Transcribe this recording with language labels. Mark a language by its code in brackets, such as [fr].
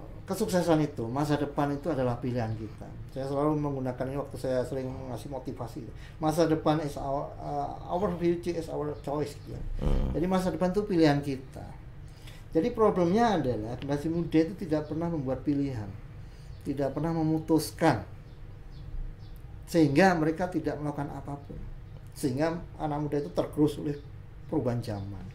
[id] Kesuksesan itu, masa depan itu adalah pilihan kita. Saya selalu menggunakan ini waktu saya sering ngasih motivasi. Masa depan [en] is our future is our choice. [id] Gitu ya. Jadi masa depan itu pilihan kita. Jadi problemnya adalah generasi muda itu tidak pernah membuat pilihan, tidak pernah memutuskan, sehingga mereka tidak melakukan apapun. Sehingga anak muda itu tergerus oleh perubahan zaman.